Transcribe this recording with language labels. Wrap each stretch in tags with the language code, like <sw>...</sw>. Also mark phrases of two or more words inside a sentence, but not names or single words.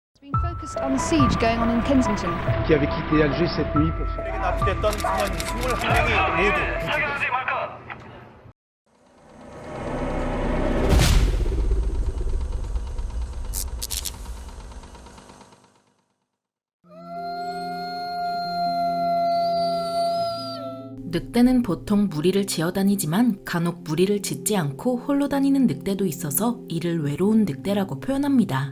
<en>Been focused on the siege going on in Kensington.</en> <fr>qui avait quitté Alger cette nuit pour se...</fr> <ko>에게 납치됐던 승무원 21명이 모두 구출됐습니다. 늑대는 보통 무리를 지어 다니지만 간혹 무리를 짓지 않고 홀로 다니는 늑대도 있어서 이를 외로운 늑대라고 표현합니다.</ko>